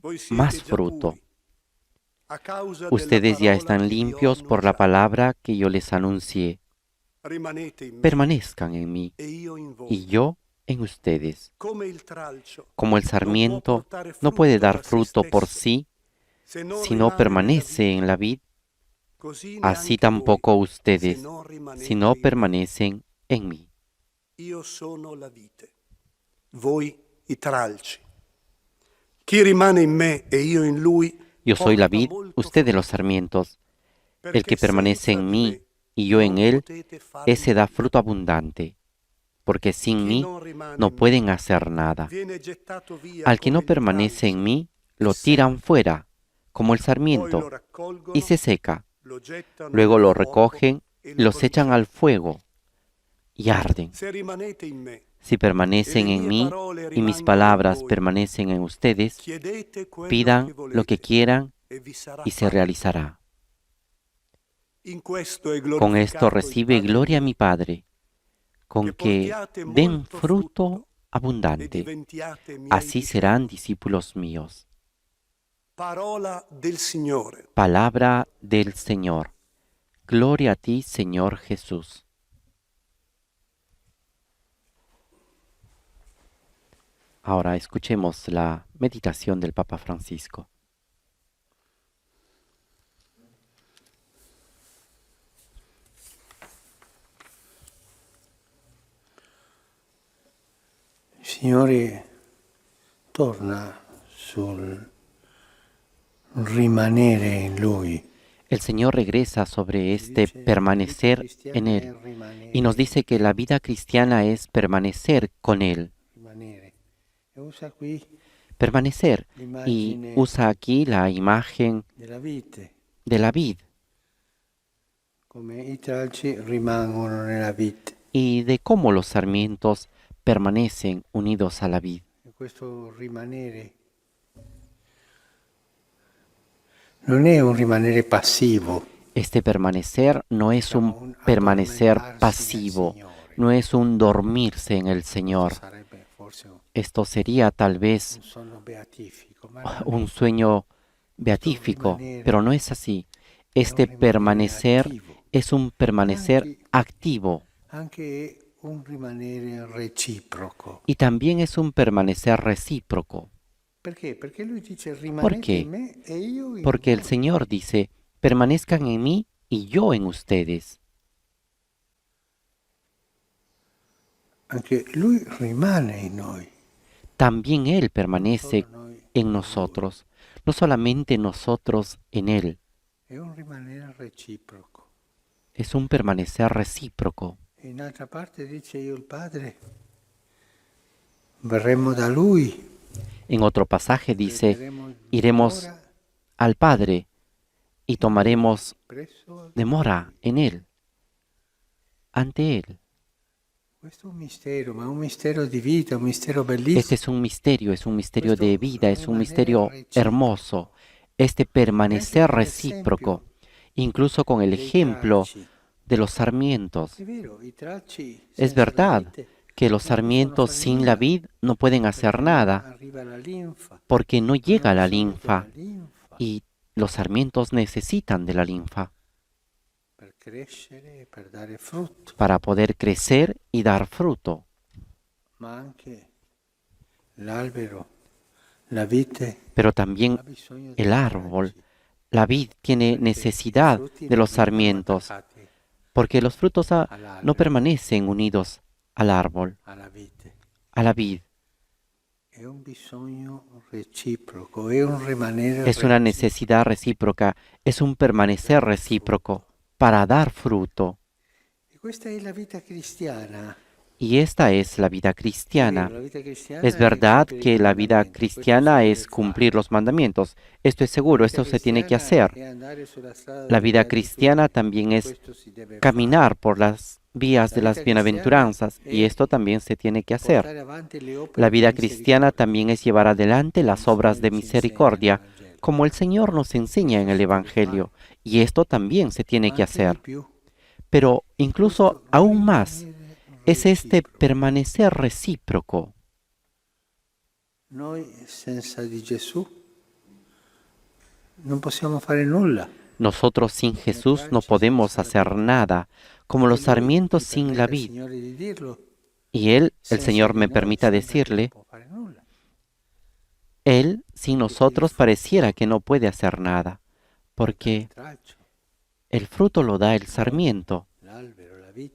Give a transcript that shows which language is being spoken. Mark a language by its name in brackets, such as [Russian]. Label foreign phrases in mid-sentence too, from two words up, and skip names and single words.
[Italian] Voi siete [Spanish] más [Italian] già [Spanish] fruto. [Italian] puri, a causa della [Spanish] Ustedes ya [Italian] parola [Spanish] están [Italian] che vi ho [Spanish] limpios por la [Italian] annunciato. [Spanish] palabra que yo les anuncié. [Italian] Rimanete in me [Spanish] Permanezcan en mí [Italian] e io in voi. [Spanish] y yo en ustedes. [Italian] Come il tralcio [Spanish] Como el [Italian] non può [Spanish] sarmiento [Italian] portare [Spanish] no puede [Italian] frutto [Spanish] dar [Italian] da se [Spanish] fruto por [Italian] stesso, [Spanish] sí [Italian] se non [Spanish] si no [Italian] rimane nella [Spanish] permanece [Italian] vite, [Spanish] en la vid, [Italian] così [Spanish] así [Italian] neanche [Spanish] tampoco [Italian] voi, se [Spanish] ustedes [Italian] non rimanete [Spanish] si no [Italian] in me. [Spanish] permanecen en mí. [Italian] Io sono la vite, voi i tralci. Chi rimane in me e io in lui [Spanish] Yo soy la [Italian] porta [Spanish] vid, [Italian] molto [Spanish] ustedes los [Italian] frutto, [Spanish] sarmientos. El [Italian] perché [Spanish] que permanece [Italian] senza [Spanish] en [Italian] di [Spanish] mí [Italian] me [Spanish] y yo en [Italian] non [Spanish] él, [Italian] potete fare [Spanish] ese da [Italian] nulla. [Spanish] fruto abundante, porque sin [Italian] Chi [Spanish] mí [Italian] non rimane [Spanish] no [Italian] in me [Spanish] pueden hacer nada. [Italian] viene gettato via [Spanish] Al que [Italian] come [Spanish] no [Italian] il [Spanish] permanece en [Italian] tralcio [Spanish] mí, [Italian] e [Spanish] lo [Italian] secca. [Spanish] tiran fuera, como el [Italian] Poi lo [Spanish] sarmiento, [Italian] raccolgono, [Spanish] y se seca. [Italian] lo gettano [Spanish] Luego [Italian] nel [Spanish] lo [Italian] fuoco [Spanish] recogen, [Italian] e lo [Spanish] los echan al [Italian] bruciano. [Spanish] fuego y arden. [Italian] Se rimanete in me [Spanish] Si [Italian] e [Spanish] permanecen [Italian] le [Spanish] en [Italian] mie [Spanish] mí [Italian] parole [Spanish] y mis [Italian] rimangono in [Spanish] palabras [Italian] voi, [Spanish] permanecen en ustedes, [Italian] chiedete quello che [Spanish] pidan lo que [Italian] volete [Spanish] quieran [Italian] e vi sarà [Spanish] y se [Italian] fatto. [Spanish] realizará. [Italian] In questo è [Spanish] Con esto [Italian] glorificato il [Spanish] recibe [Italian] Padre [Spanish] gloria [Italian] mio, [Spanish] mi Padre, con [Italian] che [Spanish] que [Italian] portiate [Spanish] den [Italian] molto [Spanish] fruto [Italian] frutto e [Spanish] abundante. [Italian] diventiate miei [Spanish] Así serán [Italian] discepoli. [Spanish] discípulos míos. [Italian] Parola del Signore. [Spanish] Palabra del Señor. Gloria a ti, Señor Jesús. Ahora escuchemos la meditación del Papa Francisco. [Italian] Il Signore torna sul rimanere in Lui. [Spanish] El Señor regresa sobre este permanecer en Él y nos dice que la vida cristiana es permanecer con Él. [Italian] Rimanere. E usa qui [Spanish] Permanecer. Y usa aquí la imagen [Italian] della vite, [Spanish] de la vid [Italian] come i tralci rimangono nella vite. [Spanish] y de cómo los sarmientos permanecen unidos a la vid. [Italian] E questo rimanere non è un rimanere passivo, [Spanish] Este permanecer no es un permanecer pasivo, no es un dormirse en el Señor. [Italian] sarebbe forse [Spanish] Esto sería tal vez [Italian] un sonno beatifico, ma non [Spanish] un sueño beatífico, pero no es así. Este permanecer es un permanecer activo [Italian] anche un rimanere reciproco. [Spanish] y también es un permanecer recíproco. [Italian] Perché? Perché lui dice [Spanish] ¿Por [Italian] rimanete [Spanish] qué? [Italian] in me e io in [Spanish] Porque el [Italian] voi. [Spanish] Señor dice, permanezcan en mí y yo en ustedes. [Italian] Anche lui rimane in noi. [Spanish] También Él permanece [Italian] Solo noi [Spanish] en nosotros, no solamente nosotros en Él. [Italian] è un rimanere reciproco. [Spanish] Es un permanecer recíproco. [Italian] E in altra parte dice io il Padre verremo da lui. [Spanish] En otro pasaje dice, [Italian] prenderemo [Spanish] iremos [Italian] dimora [Spanish] al Padre y tomaremos [Italian] presso [Spanish] demora en Él, ante Él. [Italian] Questo è un mistero, ma è un mistero di vita, un mistero bellissimo. [Spanish] Este es un misterio de vida, es un misterio hermoso. Este permanecer recíproco, incluso con el ejemplo de los sarmientos. [Italian] È vero, i tralci [Spanish] Es [Italian] senza la [Spanish] verdad [Italian] vite [Spanish] que los [Italian] non possono [Spanish] sarmientos [Italian] fare [Spanish] sin [Italian] nulla, [Spanish] la vid no pueden hacer [Italian] perché [Spanish] nada [Italian] arriva la linfa. [Spanish] porque no llega la [Italian] Hanno bisogno [Spanish] linfa [Italian] della linfa, [Spanish] y los sarmientos necesitan de la linfa [Italian] perché crescere e per dare frutto, [Spanish] para poder crecer y dar fruto. [Italian] ma anche l'albero, la vite, [Spanish] Pero también [Italian] ha bisogno [Spanish] el [Italian] dei [Spanish] árbol, [Italian] raggi, [Spanish] la vid, tiene [Italian] perché i [Spanish] necesidad [Italian] frutti [Spanish] de [Italian] non [Spanish] los [Italian] rimangono [Spanish] sarmientos, [Italian] attaccati [Spanish] porque los frutos no [Italian] all'albero, [Spanish] permanecen unidos al árbol, [Italian] alla vite. [Spanish] a la vid. [Italian] È un bisogno reciproco, è un rimanere [Spanish] Es una [Italian] reciproco. [Spanish] necesidad recíproca, es un permanecer recíproco para dar fruto. [Italian] E questa è la vita cristiana. [Spanish] Y esta es la vida [Italian] È [Spanish] cristiana. [Italian] vero, la vita cristiana [Spanish] Es [Italian] è [Spanish] verdad [Italian] compiere i [Spanish] que la vida [Italian] comandamenti, questo [Spanish] cristiana [Italian] si deve [Spanish] es cumplir [Italian] fare. [Spanish] los mandamientos. Esto es [Italian] La [Spanish] seguro, [Italian] vita [Spanish] esto se tiene que [Italian] cristiana [Spanish] hacer. [Italian] è andare sulla strada [Spanish] La [Italian] delle [Spanish] vida [Italian] beatitudini, [Spanish] cristiana también es [Italian] questo si deve [Spanish] caminar por las vías [Italian] fare. [Spanish] de [Italian] La [Spanish] las [Italian] vita cristiana [Spanish] bienaventuranzas y [Italian] è [Spanish] esto también se tiene que hacer. [Italian] portare avanti le opere [Spanish] La [Italian] di [Spanish] vida cristiana [Italian] misericordia, [Spanish] también es llevar adelante las [Italian] come il [Spanish] obras de [Italian] Signore ci insegna nel [Spanish] misericordia, [Italian] Vangelo. [Spanish] como el Señor nos enseña en el Evangelio, y esto también se tiene [Italian] Ma [Spanish] que [Italian] anche di [Spanish] hacer. [Italian] più, [Spanish] Pero incluso [Italian] questo [Spanish] aún más [Italian] rimanere [Spanish] es este [Italian] reciproco. [Spanish] permanecer recíproco. [Italian] Noi senza di Gesù non possiamo fare nulla. [Spanish] Nosotros sin Jesús no podemos hacer nada, como los [Italian] E Lui [Spanish] sarmientos [Italian] mi [Spanish] sin [Italian] permetta, [Spanish] la vid. [Italian] Signore, di dirlo, [Spanish] Y Él, el [Italian] senza [Spanish] Señor [Italian] di me noi [Spanish] permita [Italian] sembra che [Spanish] decirle, [Italian] non può fare nulla. [Spanish] Él sin nosotros pareciera que no puede hacer nada, porque [Italian] Il tralcio, [Spanish] el fruto lo da el sarmiento, [Italian] l'albero, la vita,